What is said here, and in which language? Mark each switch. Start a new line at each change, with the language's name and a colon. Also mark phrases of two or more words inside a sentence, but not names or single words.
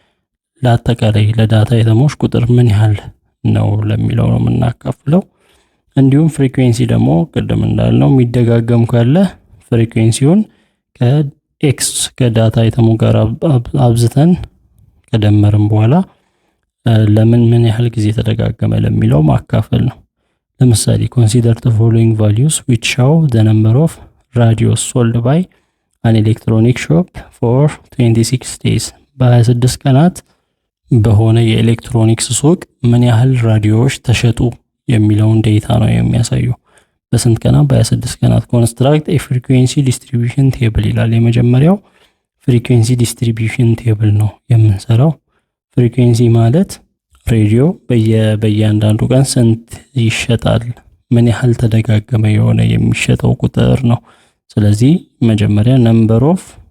Amharic: ለአጠቃላይ ለዳታ አይተሞች ቁጥር ምን ያህል ነው ለሚለው ነው የምናካፍለው። እንዲሁም ፍሪኩዌንሲ ደግሞ ቅድም እንዳልነው የሚደጋገም ካለ ፍሪኩዌንሲውን ከኤክስ ከዳታ አይተሙ ጋር አብዝተን ከደመርን በኋላ ለምን ምን ያህል ጊዜ ተደጋገመ ለሚለው ማካፈል ነው። ለምሳሌ
English: consider the following values which show the number of radios sold by an electronic shop for 26 days።
Amharic: በ26 ቀናት በሆነ የኤሌክትሮኒክስ ሱቅ ምን ያህል ራዲዮዎች ተሸጡ የሚለውን ዴታ ነው የሚያሳየው። በስንት ቀናት? በ26 ቀናት።
English: construct a frequency distribution table
Amharic: ይላል። የመጀመሪያው
English: frequency distribution table
Amharic: ነው የምንሰራው። ፍሪኩዌንሲ ማለት ሬዲዮ በየአንዳንዱ ቀን ስንት ይሸጣል፣ ምን ያህል ተደጋገመ የሆነ የሚሸጠው ቁጥር ነው። ስለዚህ መጀመሪያ
English: number of